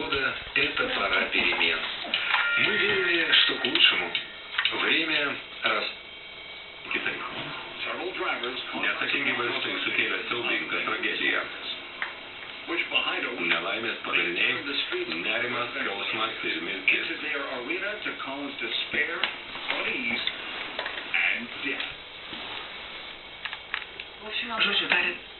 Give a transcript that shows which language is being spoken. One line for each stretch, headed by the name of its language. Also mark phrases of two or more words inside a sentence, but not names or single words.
Russian: Возможно, это пора перемен. Мы верили, что к лучшему. Время раз...
Lithuanian: Kitaip. Neatsakingi vairuotojai sukėlė siaubingą tragediją. Nelaimės padariniai, nerimas, skausmas ir mirtis. Žodžiu tariant.